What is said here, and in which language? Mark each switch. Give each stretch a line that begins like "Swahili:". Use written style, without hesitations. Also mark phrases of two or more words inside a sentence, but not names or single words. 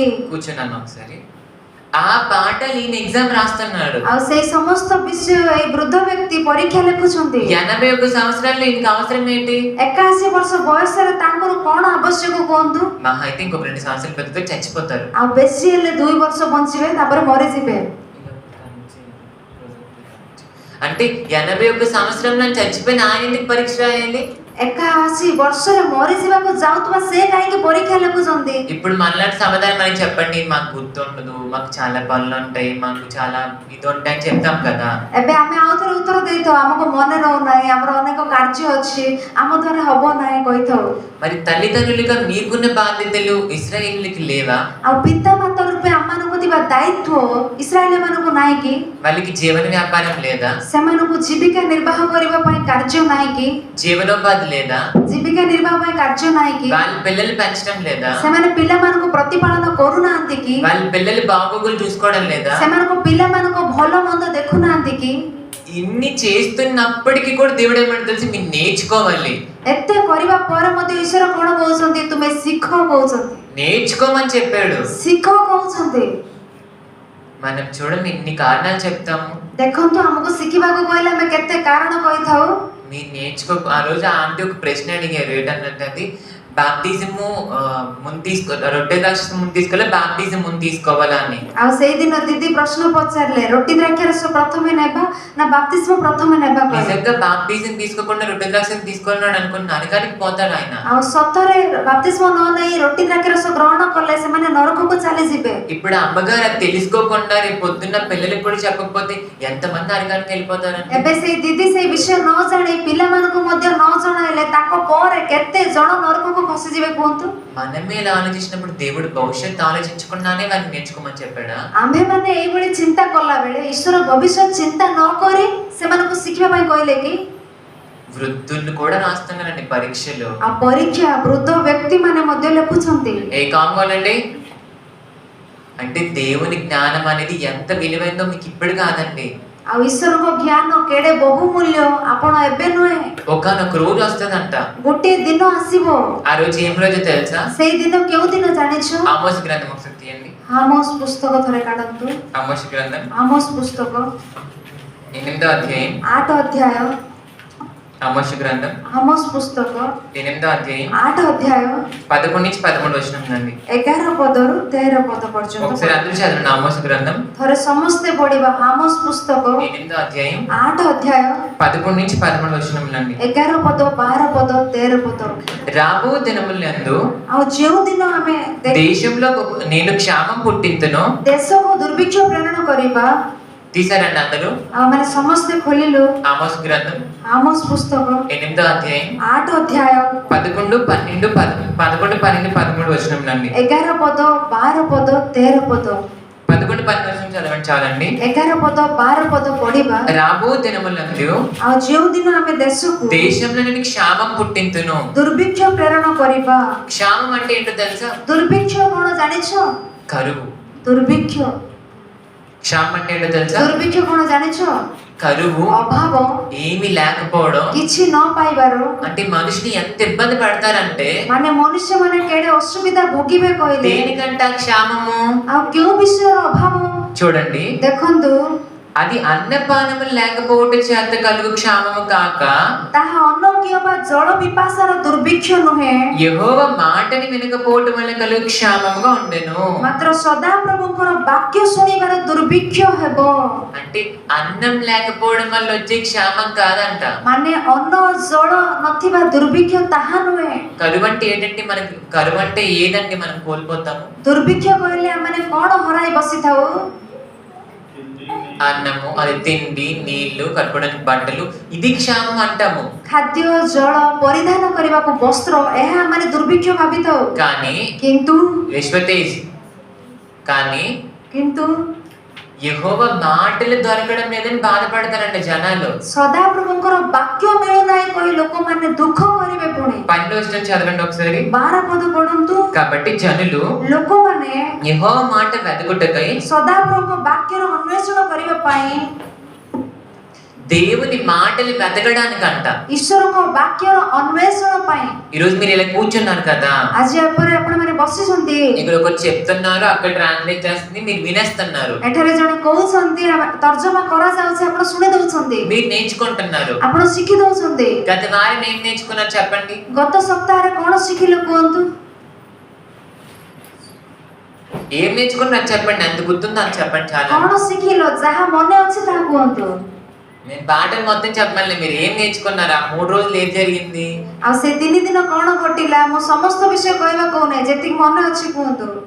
Telugu: కూర్చున్నాను ఒకసారి. ఆ పాఠాలు ఈయన ఎగ్జామ్ రాస్తున్నాడు.
Odia: ଆଉ ସେଇ ସମସ୍ତ ବିଷୟ ଏଇ ବୃଦ୍ଧ ବ୍ୟକ୍ତି ପରୀକ୍ଷା ଲେଖୁଛନ୍ତି.
Telugu: 81 సంవత్సరాల్లో ఈయనకి అవసరం ఏంటి?
Odia: 81 ବର୍ଷ ବୟସରେ ତାଙ୍କର କଣ ଆବଶ୍ୟକ କୁହନ୍ତୁ?
Telugu: మహా అయితే ఇంకొక 2 సంవత్సరాలు బతికితే చచ్చిపోతారు.
Odia: ଆଉ ବେଶୀ ହେଲେ 2 ବର୍ଷ ବଞ୍ଚିବେ, ତାପରେ ମରିଯିବେ.
Telugu: అంటే 81 సంవత్సరంలో చచ్చిపోయిన ఆయన ఎందుకు పరీక్ష రాయాలి?
Odia: 81 ବର୍ଷରେ ମରିଯିବାକୁ ଯାଉଥିବା ସେ କାହିଁକି ପରୀକ୍ଷା ଲେଖୁଛନ୍ତି?
Telugu: ఇప్పుడు మనలాంటి సమాధానం మనకి చెప్పండి, మాకు గుర్తుండదు, మాకు చాలా పనులు ఉంటాయి, మాకు చాలా ఇది ఉంటాయి అని చెప్తాం కదా.
Odia: ଏବେ ଆମେ ଆଉଥରେ ଉତ୍ତର ଦେଇଥାଉ, ଆମକୁ ମନେ ରହୁନାହିଁ, ଆମର ଅନେକ କାର୍ଯ୍ୟ ଅଛି, ଆମ ଦ୍ୱାରା ହବ ନାହିଁ କହିଥାଉ.
Telugu: మరి తల్లిదండ్రులుగా మీకున్న బాధ్యతలు ఇశ్రాయేలీయులకి లేవా?
Odia: ଆଉ ପିତାମାତା ରୂପେ ଆମମାନଙ୍କୁ ଥିବା ଦାୟିତ୍ୱ ଇସ୍ରାଏଲମାନଙ୍କୁ ନାହିଁ କି?
Telugu: వాళ్ళకి జీవన వ్యాపారం లేదా?
Odia: ସେମାନଙ୍କୁ ଜୀବିକା ନିର୍ବାହ କରିବା ପାଇଁ କାର୍ଯ୍ୟ ନାହିଁ କି?
Telugu: జీవనోపాధి లేదా?
Odia: ଜୀବିକା ନିର୍ବାହ ପାଇଁ କାର୍ଯ୍ୟ ନାହିଁ କି?
Telugu: వాళ్ళ పిల్లలు పెంచడం లేదా?
Odia: ସେମାନେ ପିଲାମାନଙ୍କୁ ପ୍ରତିପାଳନ କରୁନାହାନ୍ତି କି?
Telugu: వాళ్ళ పిల్లలు బాగోగులు చూసుకోవడం లేదా?
Odia: ସେମାନଙ୍କ ପିଲାମାନଙ୍କ ଭଲ ମନ୍ଦ ଦେଖୁନାହାନ୍ତି କି?
Telugu: ఇన్ని చేస్తున్నప్పటికీ కూడా దేవుడు ఏమంటే తెలిసి మీరు నేర్చుకోవాలి.
Odia: ଏତେ କରିବା ପରେ ମଧ୍ୟ ଈଶ୍ୱର କଣ କହୁଛନ୍ତି? ତୁମେ ଶିଖ କହୁଛନ୍ତି.
Telugu: నేర్చుకోమని చెప్పాడు.
Odia: ଶିଖ କହୁଛନ୍ତି.
Telugu: మనం చూడండి ఇన్ని కారణాలు చెప్తాము.
Odia: ଦେଖନ୍ତୁ ଆମକୁ ଶିଖିବାକୁ କହିଲେ ଆମେ କେତେ କାରଣ କହିଥାଉ.
Telugu: మీరు నేర్చుకో. ఆ రోజు ఆంటీ ఒక ప్రశ్న అడిగారు, ఏంటన్నది బాప్తిజము ముందు రొట్టె ద్రాక్ష ముందు తీసుకోవాలా బాప్తిజం ముందు తీసుకోవాలా అని.
Odia: ଆଉ ସେଇଦିନ ଦିଦି ପ୍ରଶ୍ନ ପଚାରିଲେ ରୋଟି ଦ୍ରାକ୍ଷାରସ ପ୍ରଥମେ ନେବା ନା ବାପ୍ତିସ୍ମ ପ୍ରଥମେ ନେବା କହିଲେ।
Telugu: నిజంగా బాప్తిజం తీసుకోకుండా రొట్టె ద్రాక్ష తీసుకున్నాడు అనుకుని నరకానికి పోతాడు ఆయన.
Odia: ଆଉ ସତରେ ବାପ୍ତିସ୍ମ ନ ନେଇ ରୋଟି ଦ୍ରାକ୍ଷାରସ ଗ୍ରହଣ କଲେ ସେମାନେ ନରକକୁ ଚାଲିଯିବେ।
Telugu: ఇప్పుడు అమ్మగారు అది తెలుసుకోకుండా రేపు పొద్దున్న పిల్లలకు కూడా చెప్పకపోతే ఎంతమంది నరకానికి వెళ్ళిపోతారండి.
Odia: ଏବେ ସେଇ ଦିଦି ସେଇ ବିଷୟ ନ ଜାଣି ପିଲାମାନଙ୍କୁ ମଧ୍ୟ ନ ଜଣାଇଲେ ତାଙ୍କ ପରେ କେତେ ଜଣ ନରକକୁ ଖସିଯିବେ କୁହନ୍ତୁ।
Telugu: మనమే ఇలా ఆలోచించినప్పుడు దేవుడు భవిష్యత్తు ఆలోచించకుండానే వారిని నేర్చుకోమని చెప్పాడా?
Odia: ଆମ୍ଭେମାନେ ଏଇଭଳି ଚିନ୍ତା କଲା ବେଳେ ଈଶ୍ୱର ଭବିଷ୍ୟତ ଚିନ୍ତା ନ କରି ସେମାନଙ୍କୁ ଶିଖିବା ପାଇଁ କହିଲେ କି?
Telugu: వృద్ధులు కూడా రాస్తున్నారండి పరీక్షలు.
Odia: ଆ ପରୀକ୍ଷା ବୃଦ୍ଧ ବ୍ୟକ୍ତି ମାନେ ମଧ୍ୟ ଲେଖୁଛନ୍ତି।
Telugu: ఏ కాంగోలండి అంటే దేవుని జ్ఞానం అనేది ఎంత విలువైందో మీకు ఇప్పుడు కాదండి.
Odia: ଆଉ ଈଶ୍ୱରଙ୍କ ଜ୍ଞାନ କେଡେ ବହୁମୂଲ୍ୟ ଆପଣ ଏବେ ନୁହେଁ,
Telugu: ఒకనొక రోజు వస్తుందంట.
Odia: ଗୋଟିଏ ଦିନ ଆସିବ।
Telugu: ఆ రోజు ఏం రోజు తెలుసా?
Odia: ସେଇ ଦିନ କେଉଁ ଦିନ ଜାଣିଛ?
Telugu: ఆమోస్ గ్రంథం ఒకసారి తీయండి.
Odia: ఆమోస్ పుస్తକ ଥରେ କାଢନ୍ତୁ।
Telugu: ఆమోస్ గ్రంథం
Odia: ఆమోస్ పుస్తକ
Telugu: 8వ అధ్యాయం.
Odia: 8 ଅଧ୍ୟାୟ।
Telugu: ఆమోస్ గ్రంథం
Odia: ఆమోస్ పుస్తକ
Telugu: 8వ అధ్యాయం
Odia: 8 ଅଧ୍ୟାୟ
Telugu: 11 నుంచి 13 వచనం ఉందండి.
Odia: 11 ପଦରୁ 13 ପଦ ପର୍ଯ୍ୟନ୍ତ।
Telugu: ఒకసారి అందరూ చదవండి. ఆమోస్ గ్రంథం
Odia: ଥରେ ସମସ୍ତେ ପଢିବା। ఆమోస్ పుస్తକ
Telugu: 8వ అధ్యాయం
Odia: 8 ଅଧ୍ୟାୟ
Telugu: 11 నుంచి 13 వచనం ఉందండి.
Odia: 11 ପଦ 12 ପଦ 13 పଦ।
Telugu: రాబో దినములందు
Odia: ଆଉ ଯେଉଁ ଦିନ ଆମେ
Telugu: దేశంలో నేను క్షామం పుట్టింతును
Odia: ଦେଶକୁ ଦୁର୍ଭିକ୍ଷ ପ୍ରେରଣ କରିବା।
Telugu: తీసారండి అందరూ?
Odia: ମାନେ ସମସ୍ତେ ଖୋଲିଲୁ
Telugu: ఆమోస్ గ్రంథం
Odia: ఆమోస్ పుస్తକ
Telugu: 8వ అధ్యాయం
Odia: 8 ଅଧ୍ୟାୟ
Telugu: 11, 12, 13 వచనంలండి.
Odia: 11 ପଦ 12 ପଦ 13 ପଦ।
Telugu: 11, 12 వచనం చదవండి చాలండి.
Odia: 11 ପଦ 12 ପଦ ପଢିବା।
Telugu: రాబో దినములందు
Odia: ଆଉ ଯେଉଁ ଦିନ ଆମେ ଦେଶକୁ
Telugu: దేశంలో నేను క్షామం పుట్టింతును.
Odia: ଦୁର୍ଭିକ୍ଷ ପ୍ରେରଣ କରିବା।
Telugu: క్షామం అంటే ఏంటో తెలుసా?
Odia: ଦୁର୍ଭିକ୍ଷ କଣ ଜାଣିଛ?
Telugu: కరువు.
Odia: ଦୁର୍ଭିକ୍ଷ
Telugu: క్షామం అంటే ఏంటో తెలుసా?
Odia: ଦୁର୍ଭିକ୍ଷ କଣ ଜାଣିଛ?
Telugu: కరువు,
Odia: ଅଭାବ,
Telugu: ఏమీ లేకపోవడం.
Odia: କିଛି ନ ପାଇବାର
Telugu: అంటే మనుషుని ఎంత ఇబ్బంది పెడతారంటే
Odia: ମାନେ ମନୁଷ୍ୟ ମାନେ କେଡେ ଅସୁବିଧା ଭୋଗିବେ କହିଲେ।
Telugu: దేనికంట క్షామము?
Odia: ଆଉ କେଉଁ ବିଷୟର ଅଭାବ
Telugu: చూడండి,
Odia: ଦେଖନ୍ତୁ।
Telugu: అది అన్నపానము లేకపోవటం చేత కలుగు క్షామము కాక
Odia: ତାହା ଅନ୍ନ କିମ୍ବା ଜଳ ପିପାସାର ଦୁର୍ଭିକ୍ଷ ନୁହେଁ,
Telugu: యెహోవా మాటని వినకపోవటం వల్ల కలుగు క్షామముగా ఉండెను.
Odia: ମାତ୍ର ସଦାପ୍ରଭୁଙ୍କର ବାକ୍ୟ ଶୁଣିବାର ଦୁର୍ଭିକ୍ଷ ହେବ।
Telugu: అంటే అన్నం లేకపోవడం వల్ల వచ్చే క్షామం కాదంట.
Odia: ମାନେ ଅନ୍ନ ଜଳ ନଥିବା ଦୁର୍ଭିକ୍ଷ ତାହା ନୁହେଁ।
Telugu: కరువు అంటే ఏంటంటే మనకి కరువు అంటే ఏదండి మనం కోల్పోతాము?
Odia: ଦୁର୍ଭିକ୍ଷ କହିଲେ ଆମେ କଣ ହରାଇ ବସିଥାଉ?
Telugu: అన్నము, అది తిండి, నీళ్లు, కట్టుకోవడానికి బట్టలు, ఇది క్షామం అంటాము.
Odia: ଖାଦ୍ୟ ଜଳ ପରିଧାନ କରିବାକୁ ବସ୍ତ୍ର, ଏହା ମାନେ ଦୁର୍ଭିକ୍ଷ ଭାବିଥାଉ।
Telugu: కానీ విశ్వతేజ్
Odia: କିନ୍ତୁ
Telugu: యెహోవా మాటలు దొరకడం లేదని బాధపడతారంట జనాలు.
Odia: ସଦାପ୍ରଭୁଙ୍କର ବାକ୍ୟ ମିଳୁନାହିଁ କହି ଲୋକମାନେ ଦୁଃଖ କରିବେ। ପୁଣି
Telugu: 12వ వచనం చదవండి ఒకసారి.
Odia: 12 ପଦ ପଢନ୍ତୁ।
Telugu: కాబట్టి జనులు
Odia: ଲୋକମାନେ
Telugu: యెహోవా మాట వెదకుటకై
Odia: ସଦାପ୍ରଭୁଙ୍କ ବାକ୍ୟର ଅନ୍ୱେଷଣ କରିବା ପାଇଁ,
Telugu: దేవుని మాటలు వెతకడానికంట,
Odia: ଈଶ୍ୱରଙ୍କ ବାକ୍ୟର ଅନ୍ୱେଷଣ ପାଇଁ।
Telugu: ఈరోజు మీరు ఇలా కూర్చున్నారు కదా,
Odia: ଆଜି ଏପରି ଆପଣମାନେ ବସିଛନ୍ତି,
Telugu: ఇక్కడ ఒకరు చెప్తున్నారు, అక్కడ ట్రాన్స్లేట్ చేస్తుంది, మీరు వినేస్తున్నారు.
Odia: ଏଠାରେ ଜଣେ କହୁଛନ୍ତି, ତର୍ଜମା କରାଯାଉଛି, ଆପଣ ଶୁଣି ଦଉଛନ୍ତି,
Telugu: మీరు నేర్చుకుంటున్నారు.
Odia: ଆପଣ ଶିଖି ଦଉଛନ୍ତି।
Telugu: గత వారం ఏం నేర్చుకున్నారు చెప్పండి?
Odia: ଗତ ସପ୍ତାହରେ କଣ ଶିଖିଲେ କୁହନ୍ତୁ?
Telugu: ఏం నేర్చుకున్నారు చెప్పండి, అంత గుర్తుందో అని చెప్పండి. చాలా
Odia: କଣ ଶିଖିଲ? ଯାହା ମନେ ଅଛି ତାହା କୁହନ୍ତୁ।
Telugu: నేను పాటలు మొత్తం చెప్పమని, మీరు ఏం నేర్చుకున్నారు? ఆ 3 రోజులు ఏం జరిగింది?
Odia: ଆଉ ସେ 3 ଦିନ କଣ ଘଟିଲା? ମୁଁ ସମସ୍ତ ବିଷୟ କହିବାକୁ କହୁନାହିଁ, ଯେତିକି ମନେ ଅଛି କୁହନ୍ତୁ।